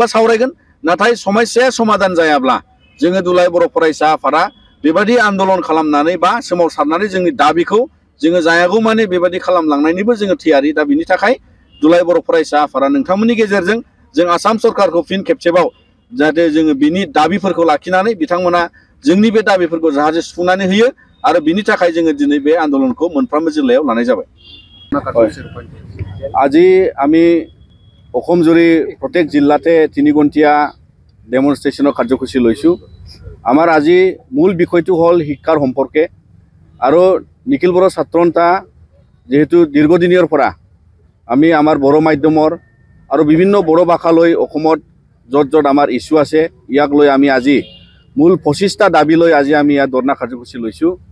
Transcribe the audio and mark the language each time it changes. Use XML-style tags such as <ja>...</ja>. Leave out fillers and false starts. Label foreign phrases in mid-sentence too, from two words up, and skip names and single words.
<brx>सावरायगोन नाथाय समस्याया समाधान जायाब्ला जोङो दुलाराय बर' फरायसा आफादा बेबादि आन्दलन खालामनानै बा सोमावसारनानै जोंनि दाबिखौ जोङो जायागौ माने बेबादि खालामलांनायनिबो जोङो थियारि दा बिनि थाखाय दुलाराय बर' फरायसा आफादा नोंथांमोननि गेजेरजों जों आसाम सरकारखौ फिन खेबसेबाव जाहाथे जोङो बिनि दाबिफोरखौ लाखिनानै बिथांमोना जोंनि बे दाबिफोरखौ जाहाथे सुफुंनानै होयो आरो बिनि थाखाय जोङो दिनै बे आन्दलनखौ मोनफ्रोमबो जिल्लायाव लानाय जाबाय</brx> <as>আজি আমি অসম জুৰি প্ৰত্যেক জিলাতে 3 ঘণ্টিয়া ডেমনষ্ট্ৰেশ্যনৰ কাৰ্যসূচী লৈছোঁ আমাৰ আজি মূল বিষয়টো হ'ল শিক্ষাৰ সম্পৰ্কে আৰু নিখিল বড়ো ছাত্ৰ সন্থা যেহেতু দীৰ্ঘদিনীয়াৰ পৰা আমি আমাৰ বড়ো মাধ্যমৰ আৰু বিভিন্ন বড়ো ভাষা লৈ অসমত য'ত য'ত আমাৰ ইস্যু আছে ইয়াক লৈ আমি আজি মূল 25টা দাবী লৈ আজি আমি ইয়াত ধৰ্ণা কাৰ্যসূচী লৈছোঁ</as>